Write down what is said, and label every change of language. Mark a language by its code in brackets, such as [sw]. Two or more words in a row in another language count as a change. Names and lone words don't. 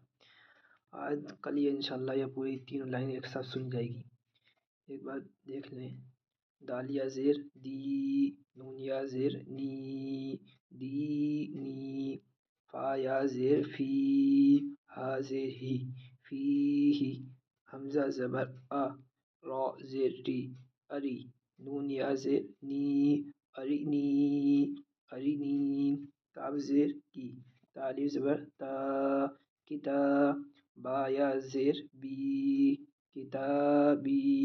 [ur] آج کل یہ انشاءاللہ یہ پوری تینوں لائنیں ایک ساتھ سن جائے گی۔ ایک بار دیکھ لیں۔ دال یا زیر دی، نون یا زیر نی، دی نی، فا یا زیر فی، ہا زیر ہی، فی ہی، حمزہ زبر آ، را زیر ری، اری، نون یا زیر نی، اری نی، اری نی، کاف زیر کی، تالف زبر تا، کتا، با یا زیر بی، کتابی،